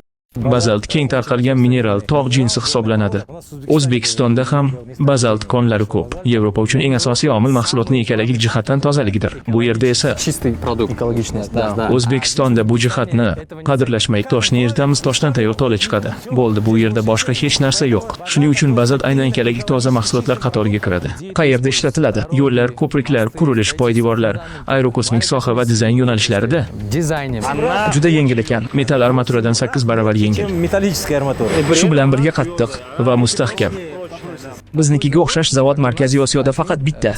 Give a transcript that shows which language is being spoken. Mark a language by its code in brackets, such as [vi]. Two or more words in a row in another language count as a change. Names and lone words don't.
[uz] Bazalt keng tarqalgan mineral tog' jinsi hisoblanadi. O'zbekistonda ham bazalt konlari ko'p. Yevropa uchun eng asosiy omil mahsulotning ekologik jihatdan tozaligidir. Bu yerda esa [ru] Чистый продукт. Экологичность, да. [uz] O'zbekistonda bu jihatni qadrlashmay, toshni eritamiz, toshdan tayyor tola chiqadi. Bo'ldi, bu yerda boshqa hech narsa yo'q. Shuning uchun bazalt aynan ekologik toza mahsulotlar qatoriga kiradi. Qayerda ishlatiladi? Yo'llar, ko'priklar, qurilish, poydevorlar, aerokosmik soha va dizayn yo'nalishlarida. [ru] Dizayне. [uz] Juda yengil ekan. Metall armaturadan 8 baravar yengil. [ru] Металлическая арматура. [uz] Shu bilan birga qattiq va mustahkam. Biznikiga o'xshash zavod Markaziy Osiyoda faqat bitta.